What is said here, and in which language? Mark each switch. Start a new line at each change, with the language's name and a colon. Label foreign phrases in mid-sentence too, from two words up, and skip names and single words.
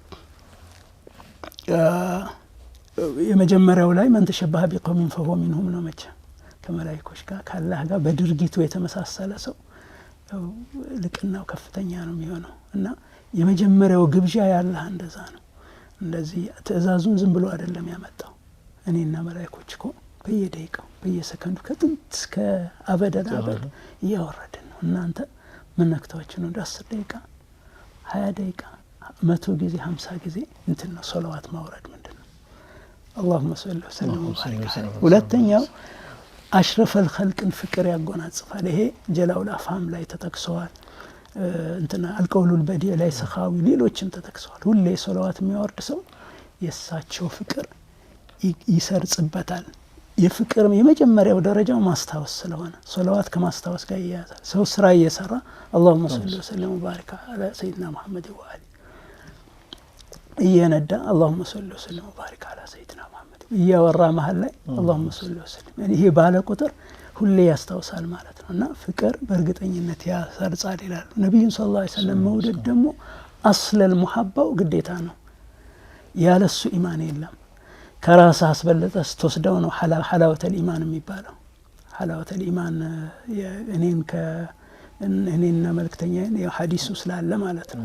Amharic: የመጀመሪያው ላይ
Arabic: من تشبه بقوم فهو منهم
Amharic: ነው። መቼ ከመላኢኮች ጋር ከአላህ ጋር በድርጊቱ የተመሳሰለ ሰው ልቅናው ከፍተኛ ነው የሚሆነው እና የመጀመሪያው ግብዣ ያላህ እንደዛ ነው። እንደዚህ ትእዛዙን ዝም ብሎ አይደለም ያመጣው። እኔና መላኢኮች እኮ በየደቂቃው በየሰከንዱ ከጥንት እስከ
Arabic: أبد الآبد
Amharic: እያወረድን ነው። እናንተ ምን ነክታችሁ ነው? 10 ደቂቃ 20 ደቂቃ 100 ጊዜ 50 ጊዜ እንትን ነው ሶላዋት ማውረድ ምንድነው?
Arabic: اللهم صل وسلم وبارك عليه።
Amharic: ሁለተኛው አሽረፈል ኸልቅን ፍቅር ያጎናጽፋል። ይሄ ጀላኡል አፍሃም ላይ ተጠቅሰዋል። እንትና አልቀውሉል በዲዕ ላይ ሰኻዊ ሌሎችም ተጠቅሰዋል። ሁሌ ሶላዋት የሚያወርድ ሰው የሳቸው ፍቅር ይሰርጽበታል። የፍቅር የመጀመሪያው ደረጃው ማስታወስ ስለሆነ ሶላዋት ከማስታወስ ጋር ይያዛል። ሰው ስራ እየሰራ
Arabic: اللهم صل وسلم وبارك على سيدنا محمد وآله
Amharic: እየነዳ
Arabic: اللهم صل وسلم وبارك على سيدنا محمد
Amharic: እያወራ መሃል ላይ
Arabic: اللهم صل وسلم
Amharic: ይሄ ባለ ቁጥር ሁሌ ያስታውሳል ማለት ነውና ፍቅር በእርግጠኝነት ያሰርጻል ይላሉ ነብዩ
Arabic: صلى الله عليه وسلم።
Amharic: መውደድ ደግሞ አስለል ሙሐባው ግዴታ ነው። ያለሱ ኢማን የለም። ከራስ አስበለጠስ ተወስደው ነው
Arabic: حلاوة الإيمان
Amharic: የሚባለው።
Arabic: حلاوة الإيمان
Amharic: እኔና መልክተኛዬን የሐዲሱ ስላለ ማለት ነው።